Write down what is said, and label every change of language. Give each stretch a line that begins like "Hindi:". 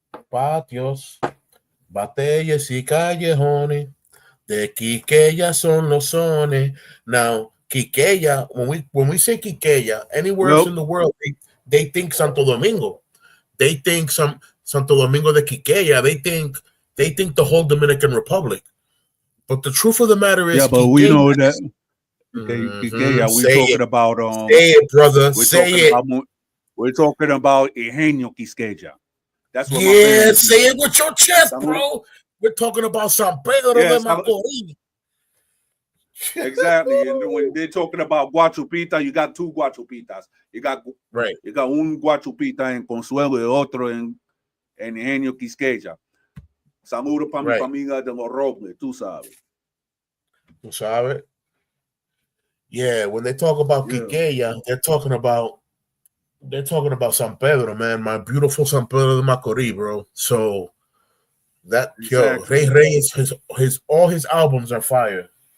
Spanish: Patios, batallas y callejones, de Quiqueya son los sones.
English: Now, Quiqueya, when we say Quiqueya, anywhere else in the world, they think Santo Domingo. They think Santo Domingo de Quiqueya. They think the whole Dominican Republic. But the truth of the matter is, yeah, but Quiqueya, we know that. Quiqueya, we talking it. about Say it, brother. Say it. We're talking about Eugenio Quisqueya. That's what yeah, say it with your chest, bro. We're talking about San Pedro de Macorís. Exactly. And when they're talking about Guachupita, you got 2 Guachupitas. You got
Spanish: un Guachupita en Consuelo y otro en Eugenio Quisqueya. Saludo para mi familia de los Robles, tú sabes. Tú sabes?
English: Yeah, when they talk about Quiqueya, they're talking about San Pedro, man. My beautiful San Pedro de Macorís, bro. So that Rey Reyes, his all his albums are fire.